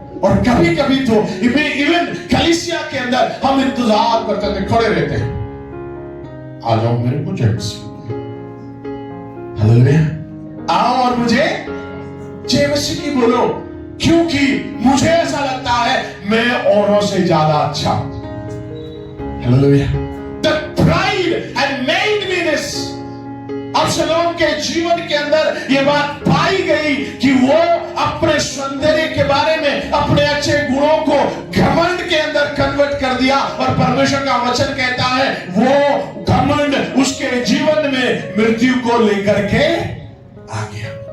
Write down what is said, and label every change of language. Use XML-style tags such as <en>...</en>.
<hi>और कभी कभी तो इवन कलीसिया के अंदर हम इंतजार करते थे, खड़े रहते हैं, आ जाओ मेरे प्रोजेक्ट से। हालेलुया। आओ और मुझे जय मसीह की बोलो, क्योंकि मुझे ऐसा लगता है मैं औरों से ज्यादा अच्छा हूं। Hallelujah.</hi> <en>The pride had made me this.</en> <hi>अब्शलोम के जीवन के अंदर यह बात पाई गई कि वो अपने सौंदर्य के बारे में, अपने अच्छे गुणों को घमंड के अंदर कन्वर्ट कर दिया दिया और परमेश्वर का वचन कहता है वो घमंड उसके जीवन में मृत्यु को लेकर के आ गया।</hi>